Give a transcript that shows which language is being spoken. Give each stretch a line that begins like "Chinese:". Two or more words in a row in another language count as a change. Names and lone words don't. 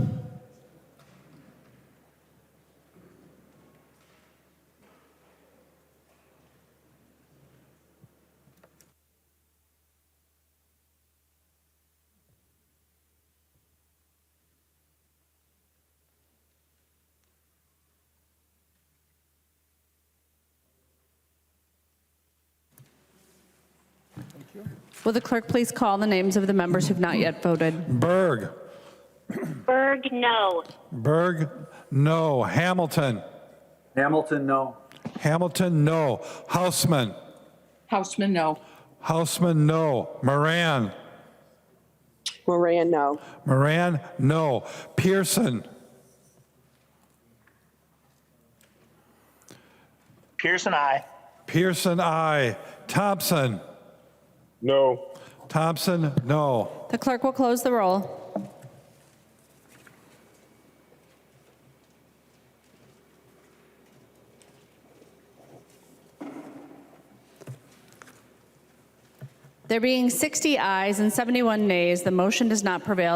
English: Will the clerk please call the names of the members who've not yet voted? Berg. Berg, no. Berg, no. Hamilton. Hamilton, no. Hamilton, no. Hausman. Hausman, no. Hausman, no. Moran. Moran, no. Moran, no. Pearson. Pearson, aye. Pearson, aye. Thompson. No. Thompson, no. The clerk will close the roll. There being 60 ayes and 71 nays, the motion does not prevail.